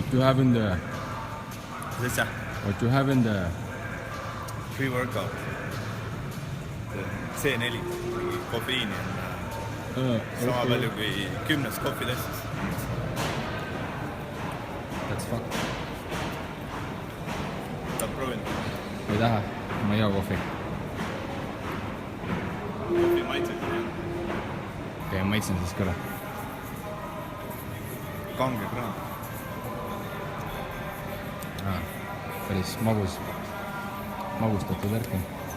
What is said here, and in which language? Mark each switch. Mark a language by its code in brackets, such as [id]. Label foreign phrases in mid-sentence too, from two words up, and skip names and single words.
[en] have in there? What you have in there? Pre-workout. [et] C4, kofeiini on sama palju kui 10 kohvitestis. [en] That's fuck. [et] Tahad proovida? Ei taha, ma ei joo kohvi. Kohvi maitsed? Okei, maitsen siis kõle. Kange kraan. Päris magustatud värk on.